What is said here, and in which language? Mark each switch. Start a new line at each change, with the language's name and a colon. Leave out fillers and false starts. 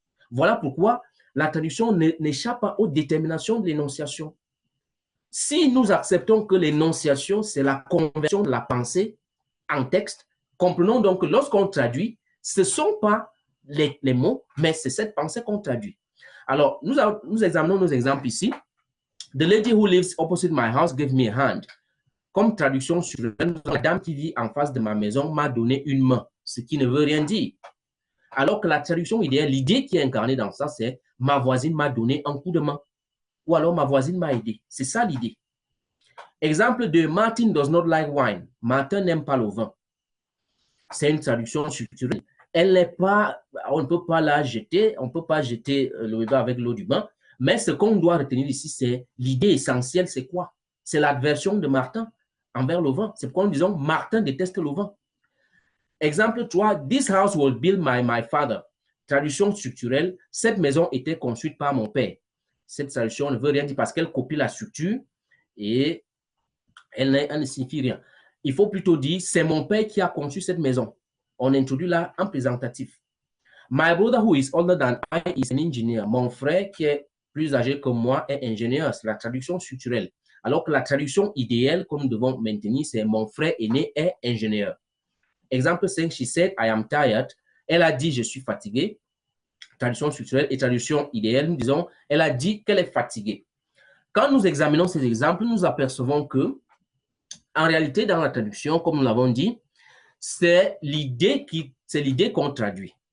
French: Voilà pourquoi la traduction n'échappe pas aux déterminations de l'énonciation. Si nous acceptons que l'énonciation, c'est la conversion de la pensée en texte, comprenons donc que lorsqu'on traduit, ce ne sont pas les mots, mais c'est cette pensée qu'on traduit. Alors, nous examinons nos exemples ici.
English: The lady who lives opposite my house gave me a hand.
French: Comme traduction sur la dame qui vit en face de ma maison m'a donné une main, ce qui ne veut rien dire. Alors que la traduction idéale, l'idée qui est incarnée dans ça, c'est ma voisine m'a donné un coup de main. Ou alors ma voisine m'a aidé. C'est ça l'idée. Exemple de
English: Martin does not like wine.
French: Martin n'aime pas le vin. C'est une traduction structurelle. Elle n'est pas, on ne peut pas la jeter, on ne peut pas jeter le bébé avec l'eau du bain. Mais ce qu'on doit retenir ici, c'est l'idée essentielle, c'est quoi? C'est l'adversion de Martin envers le vin. C'est pourquoi nous disons Martin déteste le vin. Exemple 3,
English: this house was built by my father.
French: Traduction structurelle, cette maison était construite par mon père. Cette traduction ne veut rien dire parce qu'elle copie la structure et elle ne signifie rien. Il faut plutôt dire, c'est mon père qui a conçu cette maison. On introduit là un présentatif.
English: My brother who is older than I is an engineer.
French: Mon frère qui est plus âgé que moi est ingénieur. C'est la traduction structurelle. Alors que la traduction idéale que nous devons maintenir, c'est mon frère aîné est ingénieur. Exemple 5,
English: she said, I am tired.
French: Elle a dit, je suis fatigué. Traduction structurelle et traduction idéale, nous disons, elle a dit qu'elle est fatiguée. Quand nous examinons ces exemples, nous apercevons que, en réalité, dans la traduction, comme nous l'avons dit, c'est l'idée qu'on traduit.